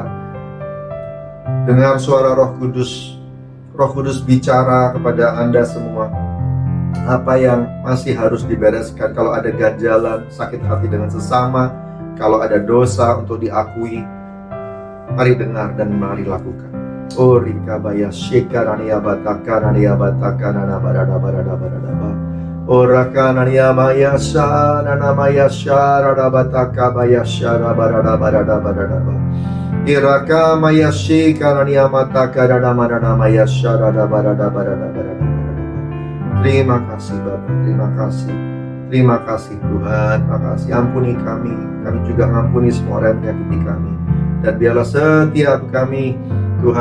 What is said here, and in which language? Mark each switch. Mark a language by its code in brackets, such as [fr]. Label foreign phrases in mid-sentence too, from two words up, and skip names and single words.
[id] Dengar suara Roh Kudus. Roh Kudus bicara kepada Anda semua. Apa yang masih harus dibereskan. Kalau ada ganjalan, sakit hati dengan sesama, kalau ada dosa untuk diakui, mari dengar dan mari lakukan. Oh rika baya shekarania bataka nania bataka nana barada barada barada ba. Oh raka nania maya sha nana maya sha rada bataka baya shara barada barada barada ba. Iraka maya shekarania mataka nana marana maya sha rada barada barada barada. Terima kasih Bapak, terima kasih. Terima kasih Tuhan, terima kasih. Ampuni kami juga mengampuni semua orang yang menyakiti kami. Dan biarlah setiap kami